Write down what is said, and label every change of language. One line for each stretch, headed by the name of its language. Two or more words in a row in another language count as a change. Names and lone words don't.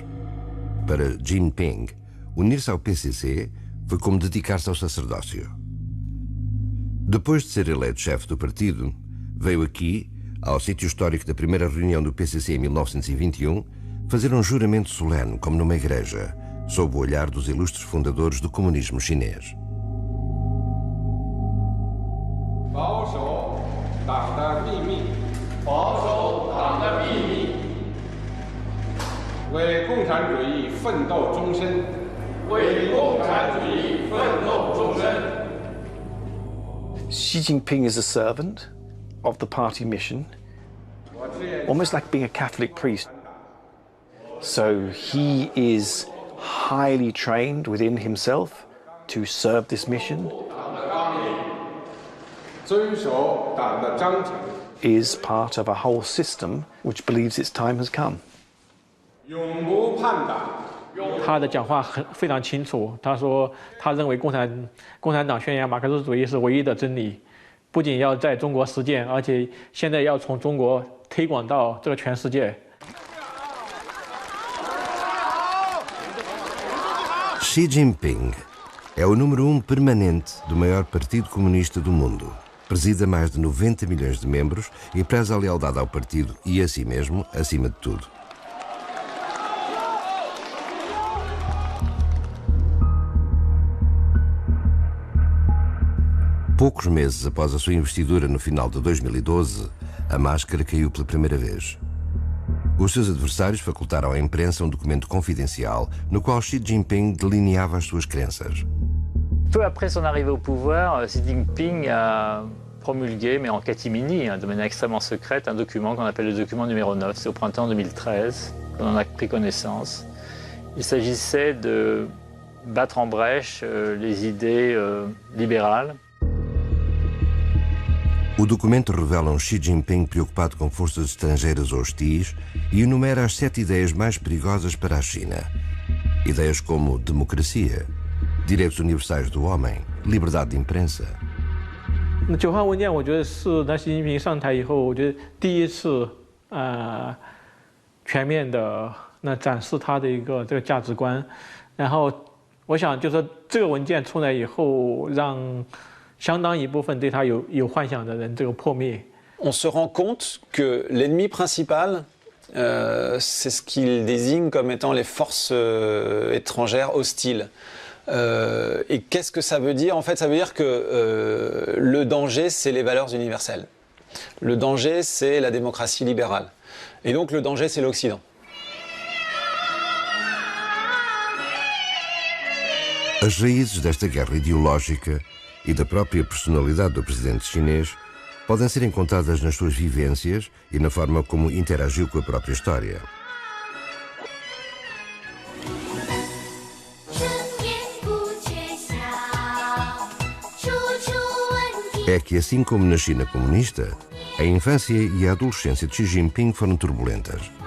Portuguese: Para Jinping, unir-se ao PCC foi como dedicar-se ao sacerdócio. Depois de ser eleito chefe do partido, veio aqui, ao sítio histórico da primeira reunião do PCC em 1921, fazer um juramento solene, como numa igreja, sob o olhar dos ilustres fundadores do comunismo chinês.
Chinese: 保守党的秘密，保守党的秘密，为共产主义奋斗终身，为共产主义奋斗终身。
English: Xi Jinping is a servant of the party mission, almost like being a Catholic priest. So he is highly trained within himself to serve this mission. Is part of a whole system which believes its time has come.
Chinese: 他的讲话非常清楚，他说他认为共产党宣扬马克思主义是唯一的真理，不仅要在中国实践，而且现在要从中国推广到这个全世界。
Portuguese: Xi Jinping é o número 1 permanente do maior partido comunista do mundo. Presida mais de 90 milhões de membros e preza a lealdade ao partido e a si mesmo, acima de tudo. Poucos meses após a sua investidura no final de 2012, a máscara caiu pela primeira vez. Os seus adversários facultaram à imprensa um documento confidencial no qual Xi Jinping delineava as suas crenças.
French: Peu après son arrivée au pouvoir, Xi Jinping a promulgué, mais en catimini, de manière extrêmement secrète, un document qu'on appelle le document numéro 9. C'est au printemps 2013 qu'on en a pris connaissance. Il s'agissait de battre en brèche les idées libérales.
Portuguese: O documento revela um Xi Jinping preocupado com forças estrangeiras hostis e enumera as 7 ideias mais perigosas para a China. Ideias como democracia, direitos universais do homem, liberdade de imprensa.
Chinese: 9 号文件，我觉得是那习近平上台以后，我觉得第一次全面的展示他的一个这个价值观。然后我想就是说这个文件出来以后，让相当一部分对他有幻想的人这个破灭。
French: On se rend compte que l'ennemi principal, c'est ce qu'il désigne comme étant les forces étrangères hostiles. Et qu'est-ce que ça veut dire? En fait, ça veut dire que le danger, c'est les valeurs universelles. Le danger, c'est la démocratie libérale. Et donc le danger, c'est l'Occident.
Portuguese: As raízes desta guerra ideológica e da própria personalidade do presidente chinês podem ser encontradas nas suas vivências e na forma como interagiu com a própria história. É que, assim como na China comunista, a infância e a adolescência de Xi Jinping foram turbulentas.